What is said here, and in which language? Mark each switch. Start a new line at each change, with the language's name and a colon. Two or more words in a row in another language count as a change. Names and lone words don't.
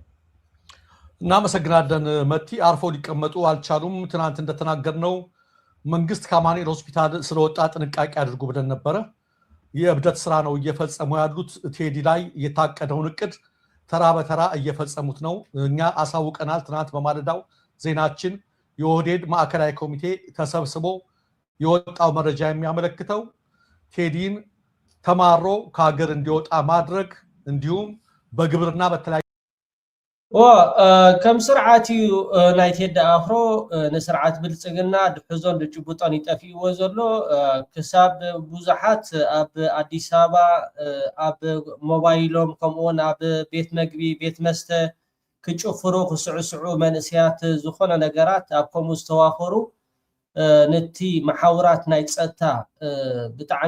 Amharic: እናመሰግናለን መቲ አርፎ ሊቀመጡ አልቻሉም ትናንት እንደተናገርነው መንግስት ከአማኑኤል ሆስፒታል ስለወጣ ጥንቃቄ አድርጉ ብለን ነበረ የእብደት ስራ ነው እየፈጸሙ ያሉት ቴዲ ላይ የታቀደውን እቅድ ተራ በተራ እየፈጸሙት ነው እኛ አሳውቀናል ትናንት በማለዳው ዜናችን የኦህዴድ ማዕከላዊ ኮሚቴ ተሰብስቦ የወጣው መረጃ የሚያመለክተው ቴዲን ተማሮ ከሀገር እንዲወጣ ማድረግ እንዲሁም በግብርና በተለያዩ
Tigrinya: ከም ስርዓት እዩ ናይ ቴዲ ኣፍሮ ንስርዓት ብልፅግና ድሕዞን ድጭቡጦን ይጠፊእዎ ዘሎ ክሳብ ብዙሓት ኣብ ኣዲስ ኣበባ ኣብ ሞባይሎም ከምኡውን ኣብ ቤት መግቢ ቤት መስተ ክጭፍሩ ክስዕስዑ መንእስያት ዝኾነ ነገራት ኣብ ከምኡ ዝተዋፈሩ ነቲ መሓውራት ናይ ፀጥታ ብጣዕሚ